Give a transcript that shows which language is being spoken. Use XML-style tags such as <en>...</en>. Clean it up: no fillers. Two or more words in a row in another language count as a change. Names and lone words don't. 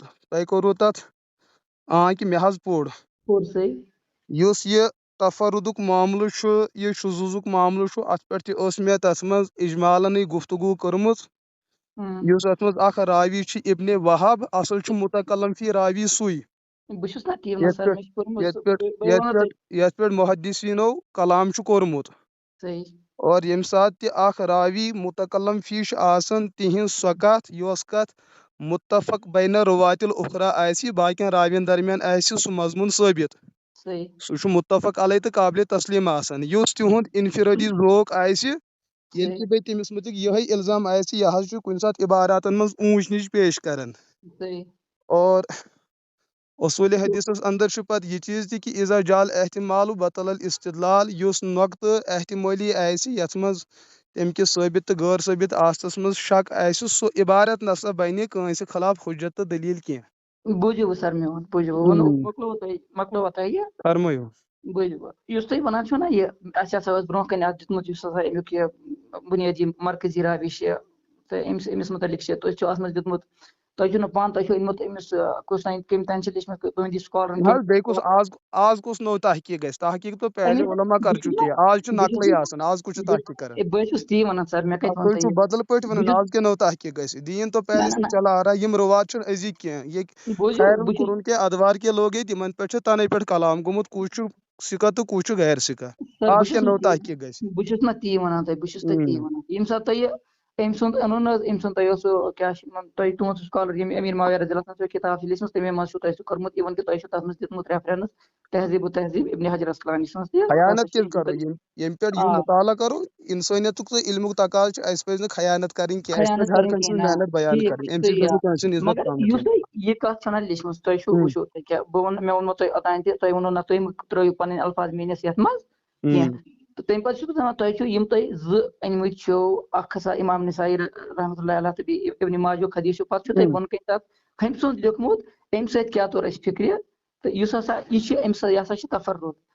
<ks>تۄہہِ کوٚروٕ تتھ کہِ مےٚ حظ پوٚر. یُس یہِ تفردُک معاملہٕ چھُ یہِ شذوٗزُک معاملہٕ چھُ اتھ پٮ۪ٹھ تہِ ٲس مےٚ تتھ منٛز اجمالنٕے گفتگوٗ کٔرمٕژ. یُس اتھ منٛز اکھ راوی چھُ ابنِ وہب اصل چھُ متکلم فی راوی سُے یتھ پٮ۪ٹھ محدثیٖنو کلام چھُ کوٚرمُت. اور ییٚمہِ ساتہٕ تہِ اکھ راوی متکلم فی چھُ آسان تِہنٛز سۄ کتھ یۄس کتھ</ks> <ar>متفق بین رُواتِ الاخرى</ar> <ks>آسہِ باقین راوین درمیان آسہِ سُہ مضموٗن ثٲبت سُہ چھُ متفق علیہ تہٕ قابلِ تسلیٖم آسان. یُس تِہُنٛد انفرٲدی ذوق آسہِ ییٚلہِ تہِ بیٚیہِ تٔمِس متعلق یِہے الزام آسہِ یہِ حظ چھُ کُنہِ ساتہٕ عباراتن منٛز اونچ نِچ پیش کران. اور اصوٗلِ حدیثس اندر چھُ پتہٕ یہِ چیٖز تہِ کہِ</ks> <ar>اذا جال احتمال بطل الاستدلال</ar> <ks>یُس نۄقطہٕ احتمٲلی آسہِ یتھ منٛز تمہِ کِس ثٲبت تہٕ غٲر ثٲبت آسنس منٛز شک آسہِ سُہ عبارت نسا بنہِ کٲنٛسہِ خلاف حجت تہٕ دلیٖل کینٛہہ. بوٗزِو سر میون فرمٲیِو. بوٗزِو یُس تُہۍ ونان چھِو نا یہِ اَسہِ ہسا اوس برونٛہہ کنہِ اکھ دیُتمُت یُس ہسا امیُک یہِ بُنیٲدی مرکزی راوی چھِ تہٕ أمِس مُتعلق چھِ تُہۍ چھِو اتھ منٛز دیُتمُت تۄہہِ چھُو نہٕ پانہٕ تۄہہِ چھُو أنمُت أمِس کُس تانۍ کٔمۍ تانۍ چھِ لیچھمٕژ تُہنٛدِ سکالرن بیٚیہِ کُس آز کُس نوٚو تحقیٖق گژھِ تحقیٖق</ks> <ur>تو پہلے علما کر چُکے</ur> <ks>آز چھُ نقلٕے آسان آز کُس چھُ تحقیٖق کران. بہٕ چھُس تی ونان سر مےٚ کتہِ تُہۍ چھِو بدل پٲٹھۍ ونان آز کیٛاہ نوٚو تحقیٖق گژھِ دیٖن</ks> <ur>تو پہلے سے چلا آ رہا</ur> <ks>یِم رُوات چھِنہٕ أزِکۍ کینٛہہ ییٚتہِ خیرن</ks> <ur>قرون کے ادوار کے لوگ</ur> <ks>ییٚتہِ یِمن پٮ۪ٹھ چھُ تنے پٮ۪ٹھ کلام گوٚمُت کُس چھُ سِکہ تہٕ کُس چھُ غیر سِکہ. آز کیٛاہ نوٚو تحقیٖق گژھِ. بہٕ چھُس نہ تی ونان تۄہہِ بہٕ چھُس تۄہہِ تی ونان ییٚمہِ ساتہٕ تۄہہِ أمۍ سُنٛد اَنُن حظ أمۍ سُنٛد تۄہہِ اوسوٕ کیاہ چھِ تۄہہِ تُہُنٛد سکالر ییٚمہِ امیر معاویہ</ks> <ar>رضی اللہ عنہ</ar> <ks>سٕنٛز کِتاب چھِ لیٖچھمٕژ تَمے منٛز چھُو تۄہہِ سُہ کوٚرمُت اِوٕن کہِ تۄہہِ چھُو تتھ منٛز دِتمُت ریفرنس تہذیب و تہذیب ابن حجر اسقلانی سٕنٛز تہِ. خیانت کیٛازِ کرو ییٚمہِ پٮ۪ٹھ یہِ مُطالعہ کرو انسٲنیتُک تہٕ علمُک تقاضہٕ چھُ اَسہِ پزِ نہٕ خیانت کرٕنۍ کینٛہہ اَسہِ پزِ ہر کٲنٛسہِ ہٕنٛز محنت بیان کرٕنۍ اَمہِ سۭتۍ گژھِ کٲنٛسہِ ہٕنٛز عزت کم یُس تۄہہِ یہِ کتھ چھو نہ لیٖچھمٕژ تۄہہِ چھُو وٕچھو تُہۍ کیاہ بہٕ ونہٕ مےٚ ووٚنمو تۄہہِ اوٚتانۍ تہِ تۄہہِ ووٚنو نہ تُہۍ مہٕ ترٲیِو پنٕنۍ الفاظ میٲنِس یتھ منٛز کینٛہہ تہٕ تمہِ پتہٕ چھُس بہٕ دپان تۄہہِ چھُو یِم تۄہہِ زٕ أنمٕتۍ چھِو اکھ ہسا امام نسائی</ks> <ar>رحمتہ اللہ علیہ</ar> <ks>تہٕ بیٚیہِ ابن ماجہُک حدیٖث چھُ پتہٕ چھُو تۄہہِ بۄنہٕ کَنہِ تتھ ہُمہِ سُنٛد لیوٚکھمُت اَمہِ سۭتۍ کیاہ توٚر اَسہِ فِکرِ تہٕ یُس ہسا یہِ چھُ أمۍ سۭتۍ یہِ ہسا چھُ تفرُد</ks>